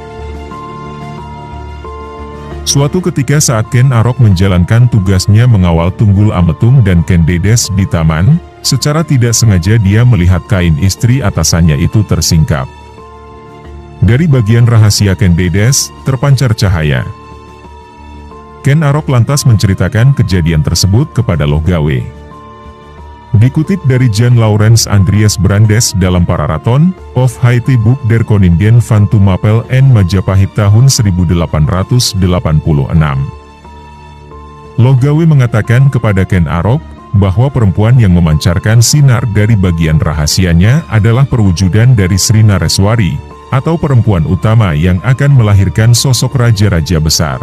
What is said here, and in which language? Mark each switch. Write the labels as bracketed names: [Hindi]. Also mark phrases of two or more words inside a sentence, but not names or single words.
[Indonesian] Suatu ketika saat Ken Arok menjalankan tugasnya mengawal Tunggul Ametung dan Ken Dedes di taman, secara tidak sengaja dia melihat kain istri atasannya itu tersingkap. Dari bagian rahasia Ken Dedes, terpancar cahaya. Ken Arok lantas menceritakan kejadian tersebut kepada Lohgawe. Dikutip dari Jan Laurens Andreas Brandes dalam Pararaton of Haiti Book der Koningin van Tumapel en Majapahit tahun 1886. Lohgawe mengatakan kepada Ken Arok, bahwa perempuan yang memancarkan sinar dari bagian rahasianya adalah perwujudan dari Sri Nareswari, atau perempuan utama yang akan melahirkan sosok raja-raja besar.